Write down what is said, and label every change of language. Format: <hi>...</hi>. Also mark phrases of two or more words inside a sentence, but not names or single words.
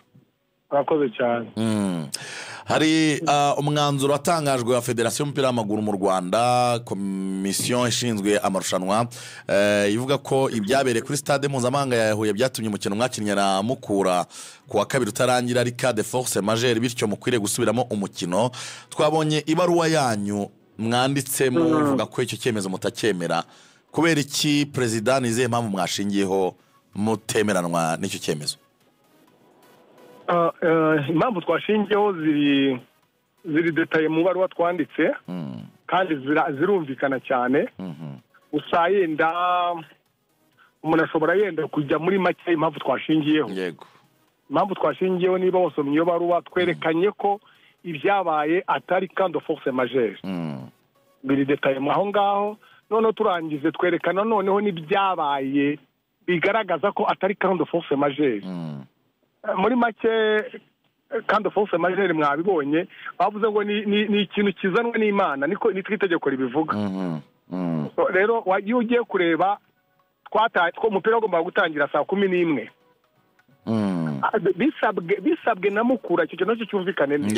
<rw>Murakoze cyane. Hari umwanzuro watangajwe wa Federation y'umupira w'amaguru mu Rwanda, komisiyo ishinzwe amarushanwa, ivuga ko ibyabereye kuri stade mpuzamahanga ya Huye byatumye umukino mwakinnye na Mukura kuwa kabiri utarangira ari</rw> <fr>cas de force majeure,</fr> <rw>bityo mukwiriye gusubiramo umukino. Twabonye ibaruwa yanyu mwanditse muvuga ko icyo cyemezo mutacyemera. Kubera iki president nize mpamvu mwashingiyeho mutemeranwa n'icyo cyemezo? Impamvu twashingiyeho ziri detaye mu baruwa twanditse kandi zirumvikana cyane. Gusa yenda umuntu ashobora yenda kujya muri make impamvu twashingiyeho. Yego. Impamvu twashingiyeho niba wasomye iyo baruwa twerekanye ko ibyabaye atari</rw> <fr>cas de force majeure.</fr> <rw>Biri detaye mu aho ngaho. Noneho turangize twerekana noneho n'ibyabaye bigaragaza ko atari</rw> <fr>cas de force majeure.</fr> <rw>Muri make</rw> <fr>cas de force majeure</fr> <rw>mwabibonye bavuze ngo ni ikintu kizanwe n'Imana, niko itegeko ribivuga. Rero iyo ugiye kureba ko umupira ugomba gutangira saa 11 bisabwe na Mukura, icyo kintu cyumvikane neza.</rw>